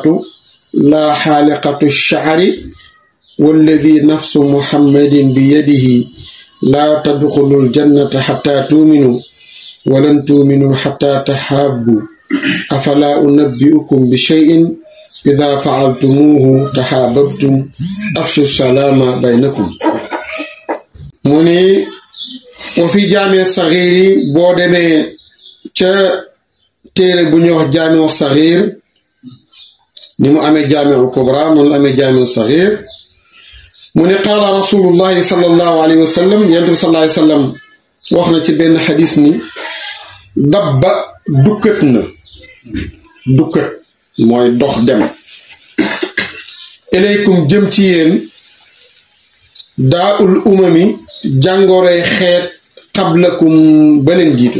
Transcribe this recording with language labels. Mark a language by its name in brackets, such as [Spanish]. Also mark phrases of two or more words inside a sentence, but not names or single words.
[Arabic] لا حالقة الشعر والذي نفس محمد بيده لا تدخلوا الجنة حتى تؤمنوا ولن تؤمنوا حتى تحابوا أفلا أنبئكم بشيء إذا فعلتموه تحاببتم أفشوا السلام بينكم. مني وفي جامع الصغير بودمي [Wolof] ca téere bu ñuy wax [Arabic] الجامع الصغير [Wolof] ni mu amee [Arabic] الجامع الكبرى [Wolof] noonu la amee [Arabic] الجامع الصغير [Wolof] mu ne [Arabic] قال رسول الله صلى الله عليه وسلم [Wolof] yonent bi [Arabic] صلى الله عليه وسلم [Wolof] wax na ci benn xadis ni dabba dukkat na dukkat mooy dox dem ilaykum jëm ci yéen [Arabic] داء الأمم [Wolof] jàngoroy xeet qablakum ba leen jiitu.